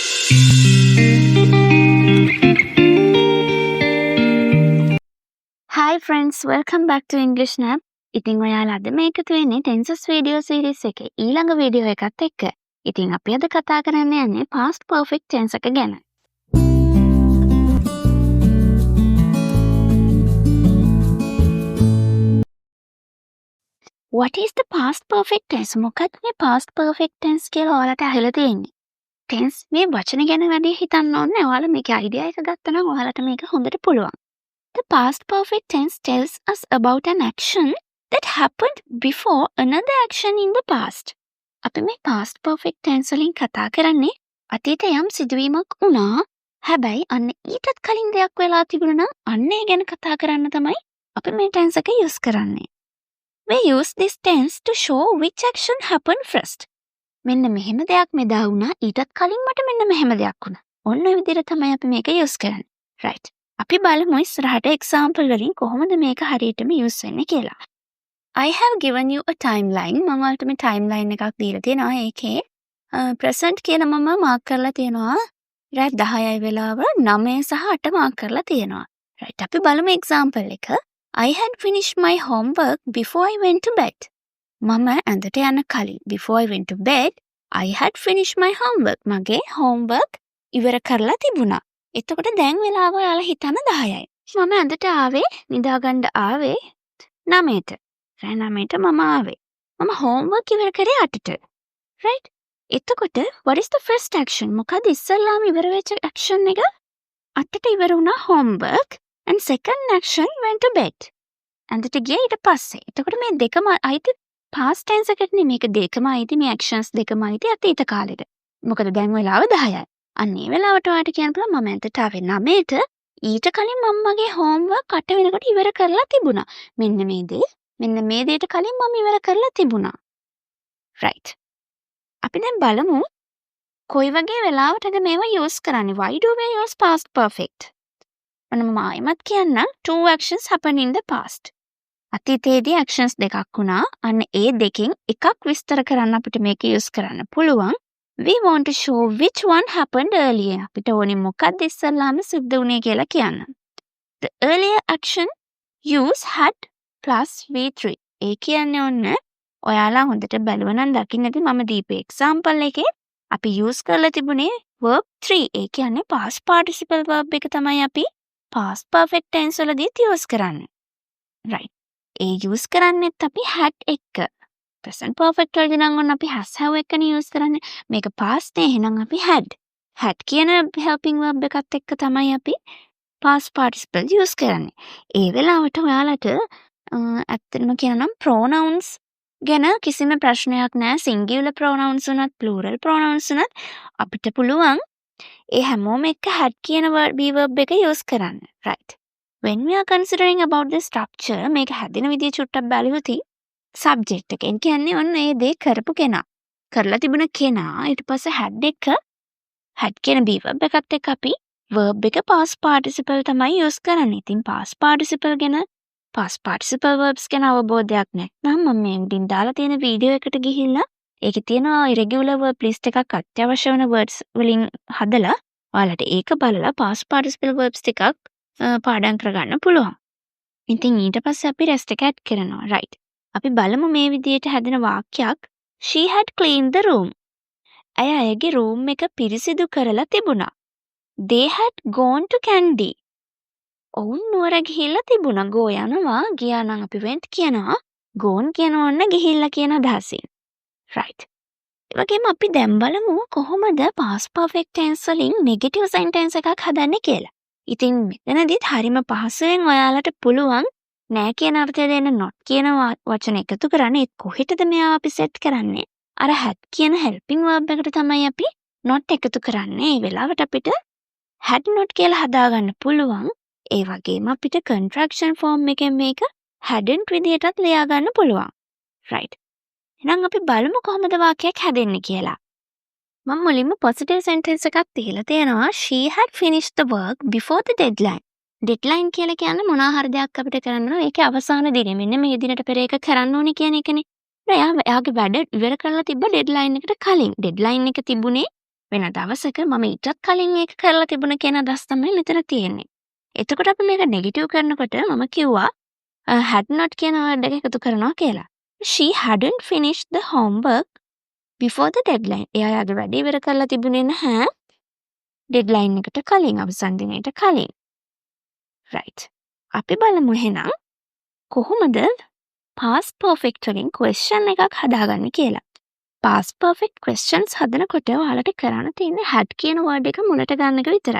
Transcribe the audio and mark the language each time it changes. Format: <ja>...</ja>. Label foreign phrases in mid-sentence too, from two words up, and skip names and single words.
<en>Hi friends, welcome back to English Nap.</en> <si>ඉතින් ඔයාලා අද මේකතු වෙන්නේ</si> <en>tenses video series</en> <si>එකේ ඊළඟ වීඩියෝ එකත් එක්ක. ඉතින් අපි අද කතා කරන්න යන්නේ</si> <en>past perfect tense</en> <si>එක ගැන.</si> <en>What is the past perfect tense?</en> <si>මොකක්ද මේ</si> <en>past perfect tense</en> <si>කියලා ඔයාලට අහලා තියෙන්නේ? tense මේ වචන ගැන වැඩි හිතන්න ඕනේ. ඔයාලා මේකේ idea එක ගත්තා නම් ඔයාලට මේක හොඳට පුළුවන්.</si> <en>The past perfect tense tells us about an action that happened before another action in the past.</en> <si>අපි මේ</si> <en>past perfect tense</en> <si>වලින් කතා කරන්නේ අතීතයේ යම් සිදුවීමක් වුණා. හැබැයි අන්න ඊටත් කලින් දෙයක් වෙලා තිබුණා නම් අන්න ඒ ගැන කතා කරන්න තමයි අපි මේ tense එක use කරන්නේ.</si> <en>We use this tense to show which action happened first.</en> <si>මෙන්න මෙහෙම දෙයක් මෙදා වුණා. ඊටත් කලින් මට මෙන්න මෙහෙම දෙයක් වුණා. ඔන්න ඔය විදිහට තමයි අපි මේක use කරන්නේ. Right. අපි බලමු ඉස්සරහට example වලින් කොහොමද මේක හරියටම use වෙන්නේ කියලා.</si> <en>I have given you a timeline.</en> <si>මම ඔයාලට මේ timeline එකක් දීලා තියෙනවා. ඒකේ present කියලා මම mark කරලා තියෙනවා. right 10යි වෙලාව 9 සහ 8 mark කරලා තියෙනවා. right අපි බලමු example එක.</si> <en>I had finished my homework before I went to bed.</en> <si>මම ඇඳට යන කලින්</si> <en>before I went to bed I had finished my homework.</en> <si>මගේ homework ඉවර කරලා තිබුණා. එතකොට දැන් වෙලාව ඔයාලා හිතන 10යි. මම ඇඳට ආවේ නිදාගන්න ආවේ 9ට. රෑ 9ට මම ආවේ. මම homework ඉවර කරේ 8ට.</si> <en>right? එතකොට what is the first action?</en> <si>මොකද ඉස්සෙල්ලාම ඉවර වෙච්ච action එක 8ට ඉවර වුණා</si> <en>homework and second action went to bed.</en> <si>ඇඳට ගියා ඊට පස්සේ. එතකොට මේ දෙකම අයිති</si> <en>past tense</en> <si>එකට නේ මේක දෙකම අයිති මේ actions දෙකම අයිති අතීත කාලෙට. මොකද දැන් වෙලාව 10යි. අන්නේ වෙලාවට ඔයාලට කියන්න පුළුවන් මම ඇඳට ආවේ 9ට ඊට කලින් මම මගේ homework 8 වෙනකොට ඉවර කරලා තිබුණා. මෙන්න මේ දෙයට කලින් මම ඉවර කරලා තිබුණා. right. අපි දැන් බලමු කොයි වගේ වෙලාවටද මේවා use කරන්නේ.</si> <en>Why do we use past perfect?</en> <si>මම ආයෙමත් කියන්නම්</si> <en>two actions happen in the past.</en> <si>අතීතයේදී actions දෙකක් වුණා. අන්න ඒ දෙකෙන් එකක් විස්තර කරන්න අපිට මේක use කරන්න පුළුවන්.</si> <en>We want to show which one happened earlier.</en> <si>අපිට ඕනේ මොකක්ද ඉස්සෙල්ලාම සිද්ධ වුණේ කියලා කියන්න.</si> <en>The earlier action use had plus V3.</en> <si>ඒ කියන්නේ ඔන්න ඔයාලා හොඳට බලුවා නම් දකින්න ඇති මම දීපේ example එකේ අපි use කරලා තිබුණේ verb 3. ඒ කියන්නේ</si> <en>past participle verb</en> <si>එක තමයි අපි</si> <en>past perfect tense</en> <si>වලදීත් use කරන්නේ. right. ඒ use කරන්නේත් අපි had එක්ක.</si> <en>present perfect</en> <si>වලදී නම් ඔන්න අපි</si> <en>has have</en> <si>එකනේ use කරන්නේ. මේක past නේ එහෙනම් අපි had. had කියන</si> <en>helping verb</en> <si>එකත් එක්ක තමයි අපි</si> <en>past participle</en> <si>use කරන්නේ. ඒ වෙලාවට ඔයාලට ඇත්තටම කියනනම් pronouns ගැන කිසිම ප්‍රශ්නයක් නැහැ.</si> <en>singular pronouns</en> <si>උනත්</si> <en>plural pronouns</en> <si>උනත් අපිට පුළුවන් ඒ හැමෝම එක්ක had කියන</si> <en>be verb</en> <si>එක use කරන්න.</si> <en>right. when we are considering about the structure</en> <si>මේක හැදෙන විදිය චුට්ටක් බලුවොත් subject එකෙන් කියන්නේ ඔන්න ඒ දේ කරපු කෙනා. කරලා තිබුණ කෙනා ඊට පස්සේ had කියන</si> <en>be verb</en> <si>එකත් එක්ක අපි verb එක</si> <en>past participle</en> <si>තමයි use කරන්නේ. ඉතින්</si> <en>past participle verbs</en> <si>ගැන අවබෝධයක් නැත්නම් මම මේ උඩින් දාලා තියෙන වීඩියෝ එකට ගිහිල්ලා ඒකේ තියෙන</si> <en>irregular verb list</en> <si>එකක් අත්‍යවශ්‍ය වෙන words වලින් හදලා ඔයාලට ඒක බලලා</si> <en>past participle verbs</en> <si>ටිකක් පාඩම් කරගන්න පුළුවන්. ඉතින් ඊට පස්සේ අපි rest එක add කරනවා. right. අපි බලමු මේ විදිහට හැදෙන වාක්‍යයක්.</si> <en>She had cleaned the room.</en> <si>අයගේ room එක පිරිසිදු කරලා තිබුණා.</si> <en>They had gone to Kandy.</en> <si>ඔවුන් නුවර ගිහිල්ලා තිබුණා. go යනවා. ගියා නම් අපි went කියනවා. gone කියනවා නම් ගිහිල්ලා කියන අදහසින්. right. ඒ වගේම අපි දැන් බලමු කොහොමද</si> <en>past perfect tense</en> <si>වලින්</si> <en>negative sentence</en> <si>එකක් හදන්නේ කියලා. ඉතින් මෙතනදිත් හරිම පහසුවෙන් ඔයාලට පුළුවන් නෑ කියන අර්ථය දෙන්න not කියන වචන එකතු කරන්න. ඒත් කොහෙටද මෙයාව අපි set කරන්නේ? අර had කියන</si> <en>helping verb</en> <si>එකට තමයි අපි not එකතු කරන්නේ. ඒ වෙලාවට අපිට</si> <en>had not</en> <si>කියලා හදාගන්න පුළුවන්. ඒ වගේම අපිට</si> <en>contraction form</en> <si>එකෙන් මේක hadn't විදියටත් ලියා ගන්න පුළුවන්. right. එහෙනම් අපි බලමු කොහොමද වාක්‍යයක් හැදෙන්නේ කියලා. මම මුලින්ම</si> <en>positive sentence</en> <si>එකක් තියලා තියෙනවා.</si> <en>She had finished the work before the deadline.</en> <si>deadline කියලා කියන්නේ මොනවා හරි දෙයක් අපිට කරන්න ඕන. ඒකේ අවසාන දිනේ මෙන්න මේ දිනට පෙර ඒක කරන්න ඕනේ කියන එකනේ. එයාගේ වැඩ ඉවර කරලා තිබ්බ deadline එකට කලින්. deadline එක තිබුණේ වෙන දවසක මම ඊටත් කලින් මේක කරලා තිබුණ කියන අදහස් තමයි මෙතන තියෙන්නේ. එතකොට අපි මේක නෙගටිව් කරනකොට මම කිව්වා</si> <en>had not</en> <si>කියන word එක එකතු කරනවා කියලා.</si> <en>She hadn't finished the homework before the deadline.</en> <si>එයා යාගේ වැඩේ ඉවර කරලා තිබුණේ නැහැ deadline එකට කලින්, අවසන් දිනයට කලින්. right. අපි බලමු එහෙනම් කොහොමද</si> <en>past perfect</en> <si>වලින් question එකක් හදාගන්නේ කියලා.</si> <en>past perfect questions</en> <si>හදනකොට ඔයාලට කරන්න තියෙන්නේ had කියන word එක මුලට ගන්න එක විතරයි.</si>